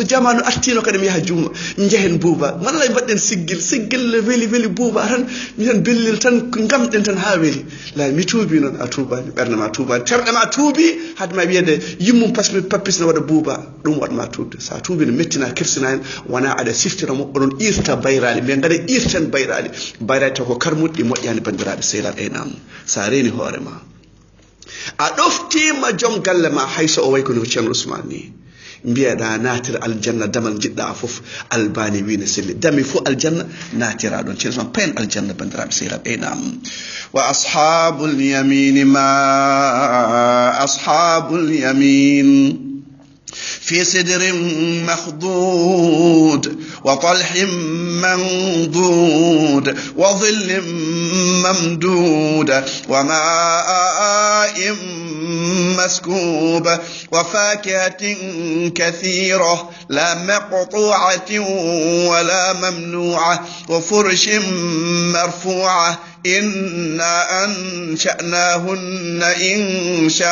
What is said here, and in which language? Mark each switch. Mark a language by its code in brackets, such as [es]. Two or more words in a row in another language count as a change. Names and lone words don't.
[ff] jamanu artino kadi mi yaha juma jehen buuba wallahi mbaɗɗen siggil weeli buuba tan minen bellil tan gamɗen tan ha weeli la mi tuubi noon a tuubani ɓernde ma tuubani terɗe ma tuubi hadma wiyede yimmum pappis ne waɗa buuba ɗum waɗma tuubde sa tuubi no mettina kersina hen wona aɗa siftira mo oɗon irta bayrali mais gaɗa irten bayrali taw ko karmuɗɗi moƴƴani bandiraɓe sehlaɗ nam sa reeni hoorema a ɗoftima joom galle ma hayso o way kono ceerno Ousmane ni mbiyeɗa natira aljanna damal jiɗɗa foof albani wino selli dami fof aljanna natira ɗon ceerno Ousmane payen aljanna bandiraɓe sehlaɓe nam [ar] وأصحاب اليمين ما أصحاب اليمين في سدر مخضود وطلح منضود وظل ممدود وماء مسكوب وفاكهة كثيرة لا مقطوعة ولا ممنوعة وفرش مرفوعة إنا أنشأناهن إن